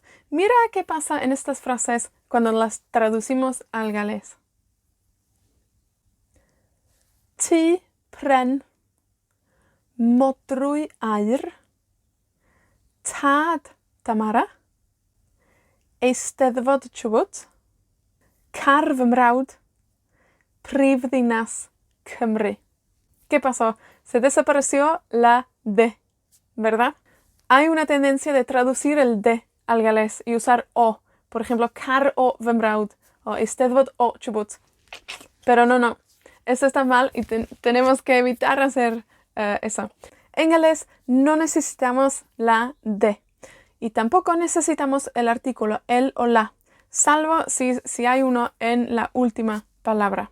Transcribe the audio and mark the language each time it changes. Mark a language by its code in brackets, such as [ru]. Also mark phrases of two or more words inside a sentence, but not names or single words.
[es] Mira qué pasa en estas frases cuando las traducimos al galés. [cy] Ti pren modrwy aur, tad Tamara, eisteddfod Chubut, car fy mrawd, prifddinas Cymru. [es] ¿Qué pasó? Se desapareció la de, ¿verdad? Hay una tendencia de traducir el de al galés y usar o. Por ejemplo, [cy] car o fy mrawd o eisteddfod o Chubut. [es] Pero no. Esto está mal y tenemos que evitar hacer eso. En galés no necesitamos la de. Y tampoco necesitamos el artículo el o la. Salvo si hay uno en la última palabra.